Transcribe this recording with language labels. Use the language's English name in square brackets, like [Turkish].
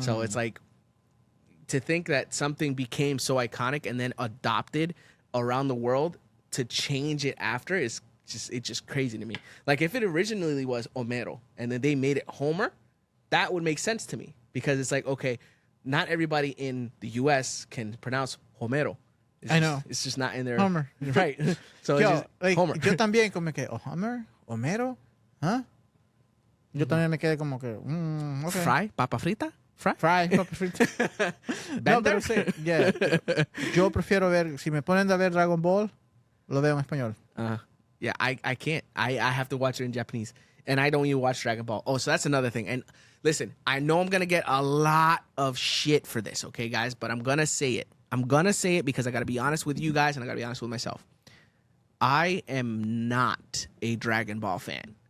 [English] So it's like, to think that something became so iconic and then adopted around the world to change it after is just crazy to me. Like if it originally was Omero and then they made it Homer, that would make sense to me, because it's like, okay, not everybody in the US can pronounce Homero. I know. It's just not in their Homer. Right. So [Spanish] Yo, [English] it's just like, Homer. [Spanish] yo también como que, Homer, Homero, ¿huh? Yo también me quedé como que, okay. Fry, papa frita, fry. Papa frita. No, pero sí, yeah. Yo prefiero ver, si me ponen a ver Dragon Ball, lo veo en español. [English] Yeah, I can't. I have to watch it in Japanese. And I don't even watch Dragon Ball. Oh, so that's another thing. And listen, I know I'm going to get a lot of shit for this, okay, guys? But I'm going to say it. I'm going to say it because I got to be honest with you guys and I got to be honest with myself. I am not a Dragon Ball fan.